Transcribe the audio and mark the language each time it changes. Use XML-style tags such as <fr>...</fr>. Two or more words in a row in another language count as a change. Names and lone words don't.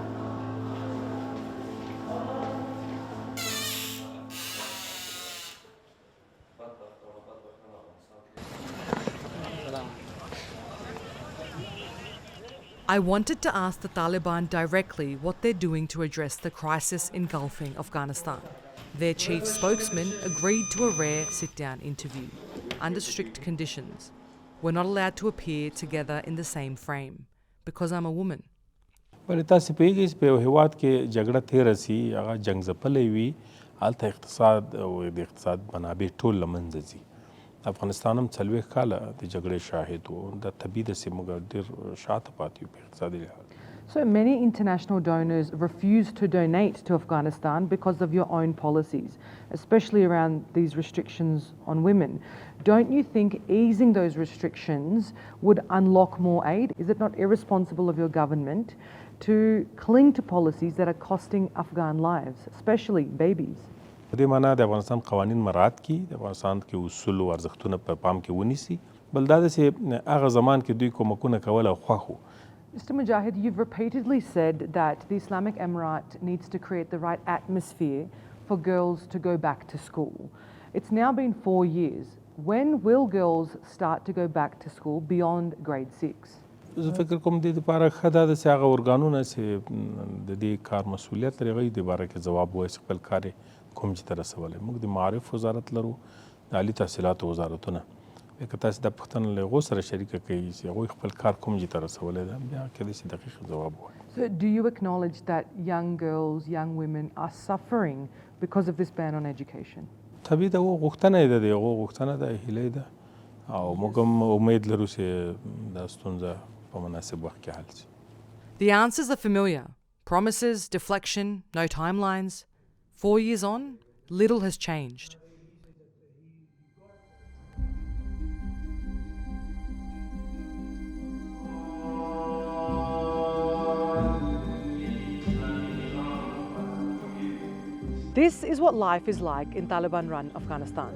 <en>I wanted to ask the Taliban directly what they're doing to address the crisis engulfing Afghanistan. Their chief spokesman agreed to a rare sit-down interview, under strict conditions. We're not allowed to appear together in the same frame, because I'm a woman.</en> <ps>ولې تاسې پوهېږئ چې په یو هېواد کې جګړه تېره سي هغه جنګ ځپلی وي هلته اقتصاد او د اقتصاد منابع ټول له منځه ځي. افغانستان هم 40 کاله د جګړې شاهد و دا طبیعي ده چې موږ ډېر شاته پاتې یو په اقتصادي لحاظ.</ps> <en>So many international donors refuse to donate to Afghanistan because of your own policies, especially around these restrictions on women. Don't you think easing those restrictions would unlock more aid? Is it not irresponsible of your government to cling to policies that are costing Afghan lives, especially babies?</en> <ps>په دې معنا د افغانستان قوانین مراعات کړي د افغانستان کې اصول او ارزښتونه په پام کې ونیسي بل دا ده چې هغه زمان کې دوی کومکونه کول او خوښ وو.</ps> <en>Mr. Mujahid, you've repeatedly said that the Islamic Emirate needs to create the right atmosphere for girls to go back to school. It's now been 4 years. When will girls start to go back to school beyond grade 6?</en> <ps>زه فکر کوم د دې لپاره ښه ده چې هغه ارګانونه چې د دې کار مسؤلیت لري هغوی د باره کې ځواب ووایي چې خپل کار یې کوم چې ته رسولی. موږ د معارف وزارت لرو د عالي تحصیلاتو وزارتونه که تاسې دا پوښتنه له هغو سره شریکه کوي چې هغوی خپل کار کوم چې ته رسولی ده بیا کېدای شي دقیق ځواب ووایي.</ps> <en>So do you acknowledge that young girls, young women are suffering because of this ban on education?</en> <ps>طبیعي ده هغو غوښتنه یې ده د هغو غوښتنه ده هیله یې ده او موږ هم امید لرو چې دا ستونزه په مناسب وخت کې حل شي.</ps> <en>The answers are familiar. Promises, deflection, no timelines. 4 years on, little has changed. This is what life is like in Taliban-run Afghanistan.</en>